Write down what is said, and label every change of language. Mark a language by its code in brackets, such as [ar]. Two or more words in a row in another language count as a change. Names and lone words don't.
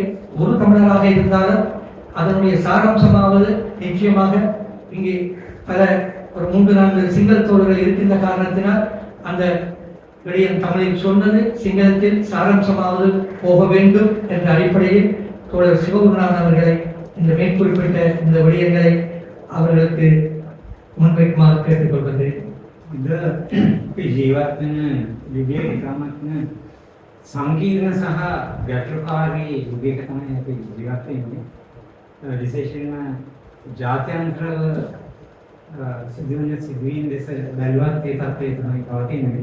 [ta] ஒரு தமிழராக இருந்தாலும் அதனுடைய சாராம்சமாவது நிச்சயமாக இங்கே பல ஒரு 3-4 சிங்கள தோழர்கள் இருக்கின்ற காரணத்தினால் அந்த விடயம் தமிழில் சொன்னது சிங்களத்தில் சாராம்சமாவது போக வேண்டும் என்ற அடிப்படையில் தோழர் சிவகுருநாதன் அவர்களை இந்த மேற்குறிப்பிட்ட இந்த விடயங்களை அவர்களுக்கு முன்வைக்குமாறு கேட்டுக்கொள்வது. [si] இந்த ජීවත් වෙන විදිය ඉතාමත්ම සංකීර්ණ සහ ගැටලුකාරී යුගයක තමයි අපි ජීවත් වෙන්නේ. විශේෂයෙන්ම ජාත්‍යන්තරව සිදුවන සිදුවීම් දෙස බැලුවත් ඒ තත්ත්වය තමයි පවතින්නේ.